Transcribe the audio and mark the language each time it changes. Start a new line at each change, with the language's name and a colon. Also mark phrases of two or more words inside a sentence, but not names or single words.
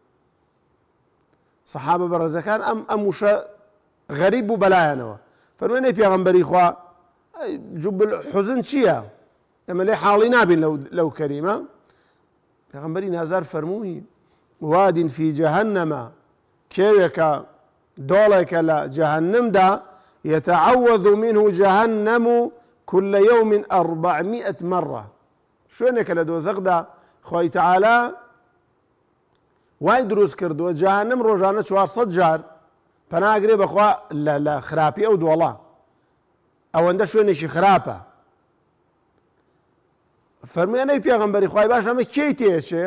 Central Kurdish: سەحابە بەڕێزەکان ئەم وشە غەریب بوو بەلایەنەوە. فەرمووی نەی پێغەمبەری خوا
Arabic: جوب الحوزن
Central Kurdish: چییە؟ ئێمە لێ حاڵی نابین لەو کەریمە. پێغەمبەری نازار فەرمووی
Arabic: وادین فی جەهەنەمە،
Central Kurdish: کێوێکە دۆڵێکە لە جەهەنەمدا
Arabic: يتعوذ منه جهنم كل يوم 400 مرة.
Central Kurdish: شوێنێکە لە دۆزەقدا خوای تەعالا وای دروست کردووە جەهەنەم ڕۆژانە 400 جار پەناگرێ بەخوا لە خراپی ئەو دۆڵە، ئەوەندە شوێنێکی خراپە. فەرموویانەی پێغەمبەری خوای باش ئەمە کێی تێچێ؟